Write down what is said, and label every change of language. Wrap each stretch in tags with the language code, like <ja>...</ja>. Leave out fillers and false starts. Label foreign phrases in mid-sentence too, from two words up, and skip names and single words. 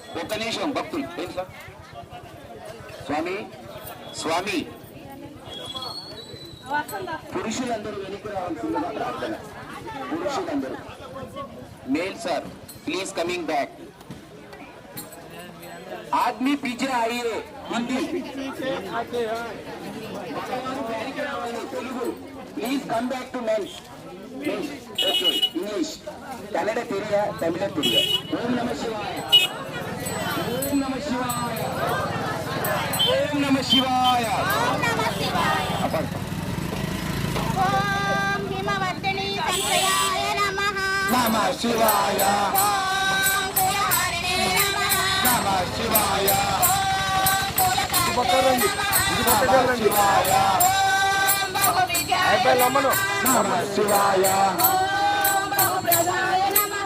<te>ఒక్క నిమిషం భక్తులు ఏంటి సార్ స్వామి స్వామి పురుషులందరూ వెనక్కి రావాల్సిందిగా ప్రార్థన పురుషులందరూ</te> <en>male sir please coming back</en> <hi>आदमी पीछे आइए</hi> <en>Hindi please come back to men English</en> <ta>கன்னட தெரியா தமிழ் தெரியா</ta> <sa>ओम नमः शिवाय ओम नमः शिवाय ओम नमः शिवाय ఓం నమః శివాయ अपन ఓం హిమవర్ధిని సంజయాయ నమః नमः शिवाय ఓం కులహరిణే నమః नमः शिवाय ఓం కులకారిణే నమః नमः शिवाय ఓం బహువిజయాయ</sa> <te>అయిపోయి అమ్మను</te> <sa>नमः शिवाय ఓం బహుప్రదాయ నమః</sa>